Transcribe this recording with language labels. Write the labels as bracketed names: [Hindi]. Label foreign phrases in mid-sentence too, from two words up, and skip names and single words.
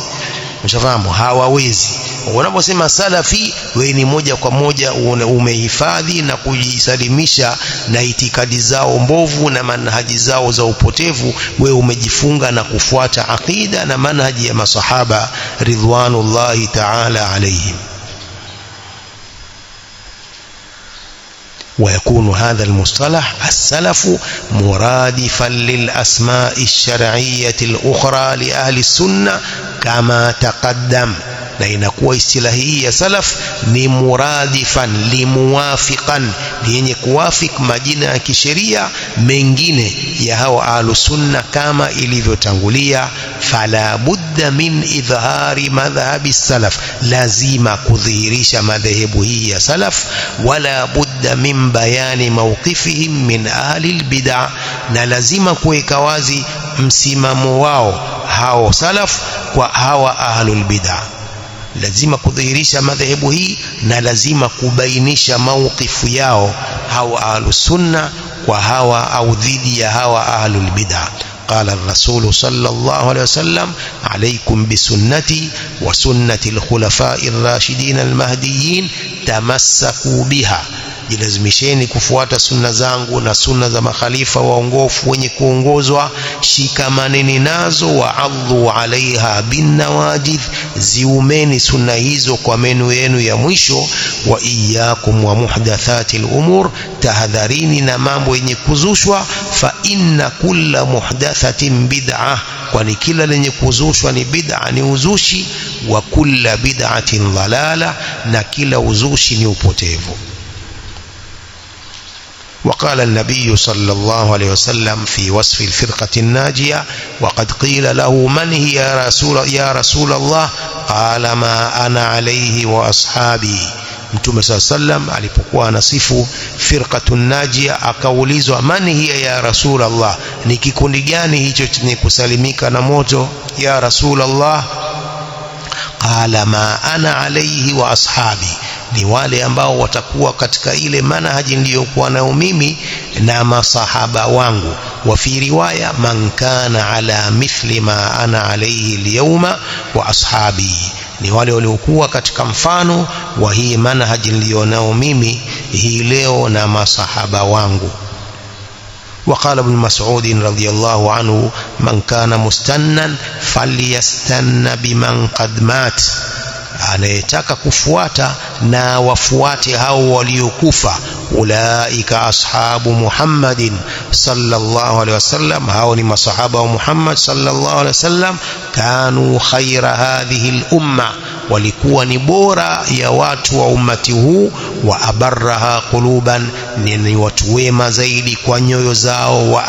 [Swahili] Mshafahamu, hawawezi. Unaposema salafi, wewe ni moja kwa moja umehifadhi na kujisalimisha na itikadi zao mbovu na manhaji zao za upotevu. Wewe umejifunga na kufuata aqida na manhaji ya masahaba [Arabic] رضوان الله تعالى عليهم. ويكون هذا المصطلح السلف مرادفا للأسماء الشرعية الأخرى لأهل السنة كما تقدم. [Swahili] na inakuwa istilahi hii ya salaf ni [Arabic] مرادفا لموافقا, [Swahili] yenye kuwafik majina ya kisheria mengine ya hao [Arabic] أهل السنة [Swahili] kama ilivyotangulia. [Arabic] فلا بد من إظهار مذهب سلف, [Swahili] lazima kudhihirisha madhehebu hii ya salaf. [Arabic] ولا بد من بيان موقفهم من أهل البدعة, [Swahili] na lazima kuweka wazi msimamo wao hao salaf kwa hawa [Arabic] أهل البدعة. [Swahili] Lazima kudhihirisha madhehebu hii na lazima kubainisha mawqifu yao hawa [Arabic] أهل السنة [Swahili] kwa hawa au dhidi ya hawa [Arabic] أهل البدعة. قال الرسول صلى الله عليه وسلم: عليكم بسنتي وسنة الخلفاء الراشدين المهديين تمسكوا بها. [Swahili] Jilazimisheni kufuata sunna zangu na sunna za makhalifa waongofu wenye kuongozwa, shikamaneni nazo. [Arabic] وعضوا عليها بالنواجذ, [Swahili] ziumeni sunna hizo kwa meno yenu ya mwisho. [Arabic] وإياكم ومحدثات الأمور, [Swahili] tahadharini na mambo yenye kuzushwa. [Arabic] فإن كل محدثة بدعة, [Swahili] kwani kila lenye kuzushwa ni bid'a, ni uzushi. [Arabic] وكل بدعة ضلالة, [Swahili] na kila uzushi ni upotevu. [Arabic] وقال النبي صلى الله عليه وسلم في وصف الفرقة الناجية: وقد قيل له من هي يا رسول الله؟ قال: ما أنا عليه وأصحابي. [Swahili] Mtume [Arabic] صلى الله عليه وسلم [Swahili] alipokuwa anasifu [Arabic] فرقة ناجية, [Swahili] akaulizwa [Arabic] من هي يا رسول الله, [Swahili] ni kikundi gani hicho chenye kusalimika na moto [Arabic] يا رسول الله? قال ما أنا عليه وأصحابي, [Swahili] ni wale ambao watakuwa katika ile manhaji niliyokuwa nayo mimi na masahaba wangu. [Arabic] وفي رواية من كان على مثل ما أنا عليه اليوم وأصحابي, [Swahili] ni wale waliokuwa katika mfano wa hii manhaji niliyonao mimi hii leo na masahaba wangu. [Arabic] وقال ابن مسعود رضي الله عنه من كان مستنا فليستن بمن قد مات [Swahili] anayetaka kufuata na wafuate hao waliokufa [Arabic] أولئك أصحاب محمد صلى الله عليه وسلم [Swahili] hao ni masahaba wa Muhammad [Arabic] صلى الله عليه وسلم كانوا خير هذه الأمة [Swahili] walikuwa ni bora ya watu wa ummati huu [Arabic] وأبرها قلوبا [Swahili] ni watu wema zaidi kwa nyoyo zao wa